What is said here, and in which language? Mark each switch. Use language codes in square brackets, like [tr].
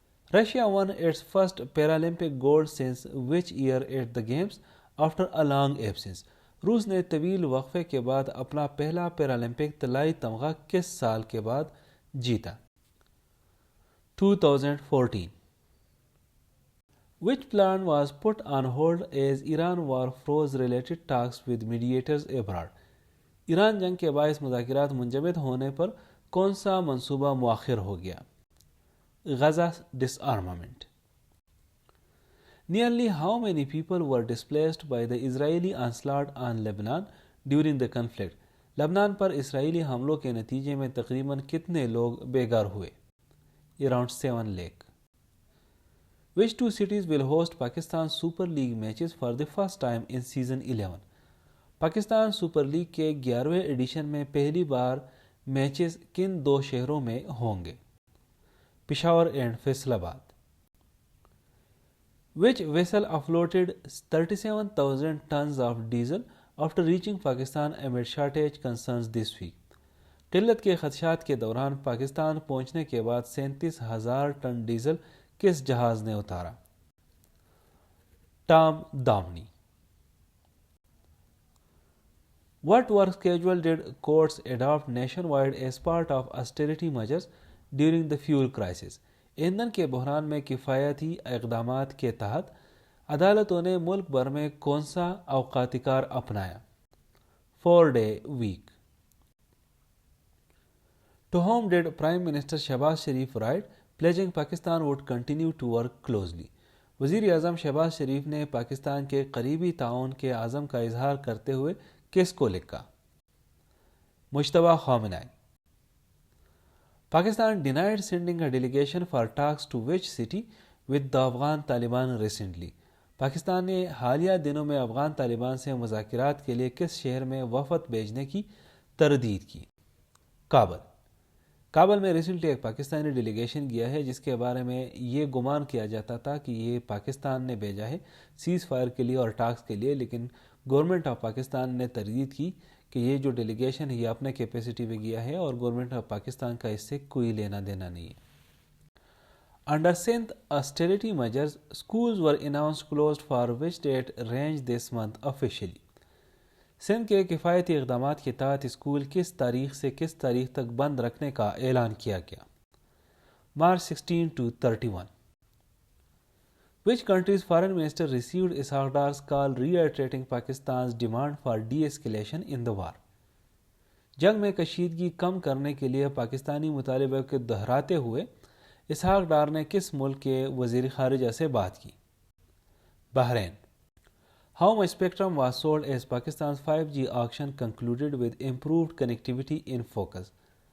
[en] Russia won its first Paralympic gold since which year at the Games after a long absence? [ur] روس نے طویل وقفے کے بعد اپنا پہلا پیرالمپک طلائی تمغہ کس سال کے بعد جیتا؟ 2014. [en] Which plan was put on hold as Iran war froze related talks with mediators abroad? [ur] Iran جنگ کے باعث مذاکرات منجمد ہونے پر کون سا منصوبہ مؤخر ہو گیا؟ Gaza disarmament. [en] Nearly how many people were displaced by the Israeli onslaught on Lebanon during the conflict? [ur] لبنان پر اسرائیلی حملوں کے نتیجے میں تقریباً کتنے لوگ بے گھر ہوئے؟ [en] Around 7 lakh. Which two cities will host Pakistan Super League matches for the first time in season 11? [ur] Pakistan super league کے 11ویں ایڈیشن میں پہلی بار میچز کن دو شہروں میں ہوں گے؟ پشاور اینڈ فیصل آباد. [en] Which vessel offloaded 37,000 tons of diesel after reaching Pakistan amid shortage concerns this week? [ur] قلت کے خدشات کے دوران پاکستان پہنچنے کے بعد 37,000 ٹن ڈیزل کس جہاز نے اتارا؟ Tom دامنی. [en] What work schedule did courts adopt nationwide as part of austerity measures during the fuel crisis? [ur] ایندھن کے بحران میں کفایتی اقدامات کے تحت عدالتوں نے ملک بھر میں کون سا اوقاتی کار اپنایا؟ [en] 4-day week. To whom did Prime Minister Shehbaz Sharif write pledging Pakistan would continue to work closely? [ur] وزیر اعظم شہباز شریف نے پاکستان کے قریبی تعاون کے عزم کا اظہار کرتے ہوئے کس کو لکھا؟ Mujtaba خامنہئی. [en] Pakistan denied sending a delegation for talks to which city with the Afghan Taliban recently? [ur] Pakistan نے حالیہ دنوں میں افغان طالبان سے مذاکرات کے لیے کس شہر میں وفد بھیجنے کی تردید کی؟ کابل. کابل میں ریسنٹلی ایک پاکستانی ڈیلیگیشن گیا ہے جس کے بارے میں یہ گمان کیا جاتا تھا کہ یہ پاکستان نے بھیجا ہے سیز فائر کے لیے اور ٹاکس کے لیے، لیکن گورنمنٹ آف پاکستان نے تردید کی کہ یہ جو ڈیلیگیشن ہے یہ اپنے کیپیسٹی پہ گیا ہے اور گورنمنٹ آف پاکستان کا اس سے کوئی لینا دینا نہیں ہے۔ [en] Under Sindh austerity measures, schools were announced closed for which date range this month officially. [ur] Sindh کے کفایتی اقدامات کے تحت اسکول کس تاریخ سے کس تاریخ تک بند رکھنے کا اعلان کیا گیا؟ [en] March 16 to 31. Which country's foreign minister received Ishaq Dar's call reiterating Pakistan's demand for de-escalation in the war? [ur] جنگ میں کشیدگی کم کرنے کے لیے پاکستانی مطالبے کو دہراتے ہوئے اسحاق ڈار نے کس ملک کے وزیر خارجہ سے بات کی؟ Bahrain. [en] How much spectrum was sold as Pakistan's 5G auction concluded with improved connectivity in focus?